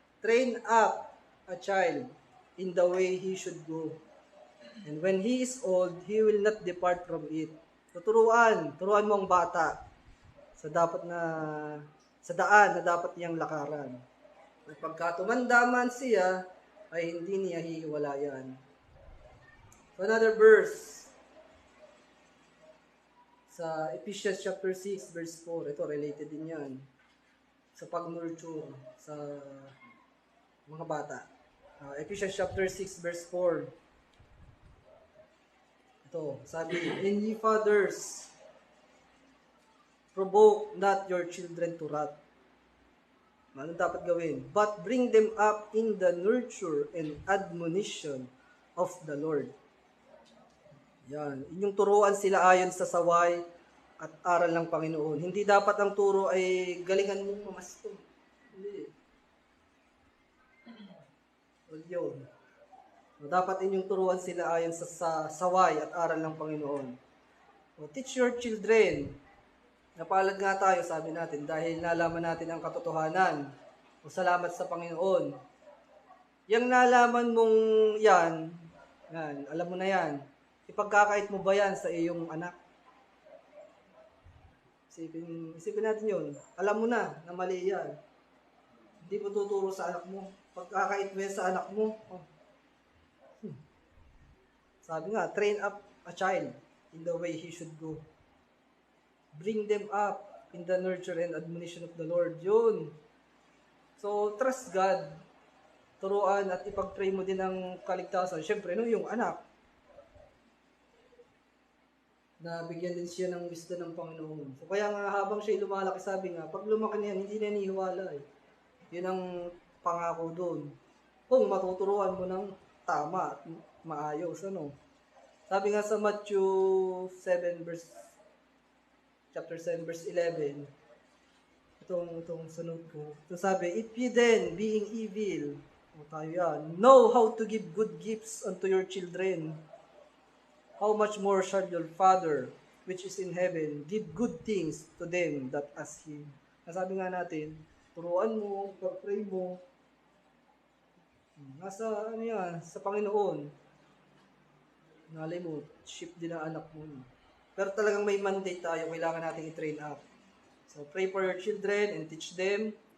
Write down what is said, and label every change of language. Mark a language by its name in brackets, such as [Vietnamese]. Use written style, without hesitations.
[English] Train up a child in the way he should go. And when he is old, he will not depart from it. [Filipino] So, turuan mo ang bata sa daan na dapat niyang lakaran. At pagka tumanda man siya, ay hindi niya hihiwalayan. [English] So, another verse sa Ephesians chapter 6 verse 4. [Filipino] Ito, related din yan sa pag-nurture sa mga bata. [English] Ephesians chapter 6 verse 4. Ito, sabi, and ye fathers, provoke not your children to wrath. [Filipino] Ano dapat gawin? [English] But bring them up in the nurture and admonition of the Lord. [Filipino] Yan. Inyong turuan sila ayon sa saway at aral ng Panginoon. Hindi dapat ang turo ay galingan mong mamasto. Hindi. Well, yun. Dapat inyong turuan sila ayon sa saway at aral ng Panginoon. [English] Teach your children. [Filipino] Napalad nga tayo, sabi natin, dahil nalaman natin ang katotohanan. Salamat sa Panginoon. Yang nalaman mong yan, alam mo na yan. Ipagkakait mo ba yan sa iyong anak? Isipin natin yun. Alam mo na mali yan. Hindi mo tuturo sa anak mo. Pagkakait mo yan sa anak mo. Sabi nga, [English] train up a child in the way he should go. Bring them up in the nurture and admonition of the Lord. Yun. So, trust God. [Filipino] Turuan at ipag-pray mo din ang kaligtasan. Siyempre, yung anak. Na bigyan din siya ng wisdom ng Panginoon. So, kaya nga habang siya lumalaki, sabi nga, pag lumaki niyan, hindi na nihiwala eh. Yun ang pangako doon. Kung matuturuan mo ng tama at maayos, Sabi nga sa Matthew 7 chapter 7 verse 11, itong sunod ko. [English] So sabi, if ye then, being evil, [Filipino] o tayo yan, [English] know how to give good gifts unto your children, how much more shall your Father, which is in heaven, give good things to them that ask Him. [Filipino] Nasabi nga natin, turuan mo, pag-pray mo, nasa, ano yan, sa Panginoon. Nalay mo, ship din ang anak mo. Pero talagang may mandate tayo, kailangan natin i-train up. [English] So, pray for your children and teach them.